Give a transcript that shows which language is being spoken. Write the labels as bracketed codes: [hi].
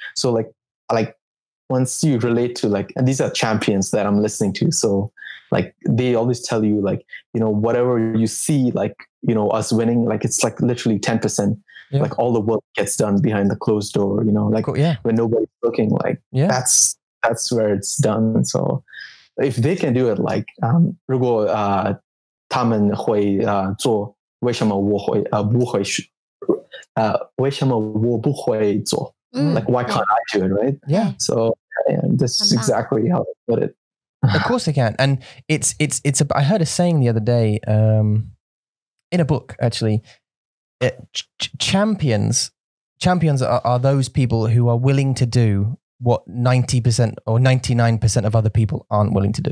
[en] So like once you relate to like, and these are champions that I'm listening to. So like they always tell you like, you know, whatever you see, like, you know, us winning, like it's like literally 10%, like all the work gets done behind the closed door, you know, like when nobody's looking, like that's where it's done. So if they can do it, like [zh] 如果他们会做，为什么我会不会为什么我不会做? [en] Like why can't I do it, right? Yeah. So this is exactly how I put it. Of course they can. And I heard a saying the other day in a book, actually. Champions are those people who are willing to do what 90% or 99% of other people aren't willing to do.